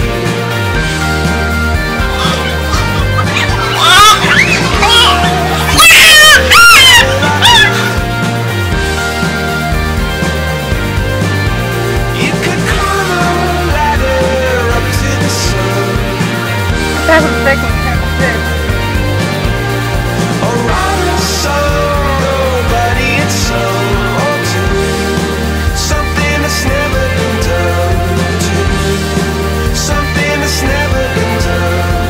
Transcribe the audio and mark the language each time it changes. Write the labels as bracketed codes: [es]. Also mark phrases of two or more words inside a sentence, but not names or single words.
[en] You could climb a ladder up to the sun. [da] Der er sådan en [en] Or write a song, nobody in song or two. Something that's never been done to. Something that's never been done.